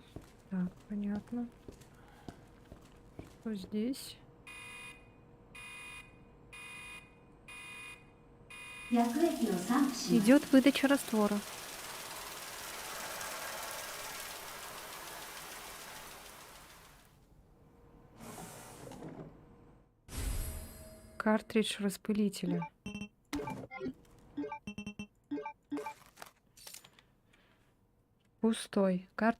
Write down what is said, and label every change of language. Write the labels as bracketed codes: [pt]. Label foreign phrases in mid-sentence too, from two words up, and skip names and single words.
[ru] Так, понятно. Что здесь? [ja] 薬液を散布します。 [ru] Идет выдача раствора. Картридж распылителя. Пустой.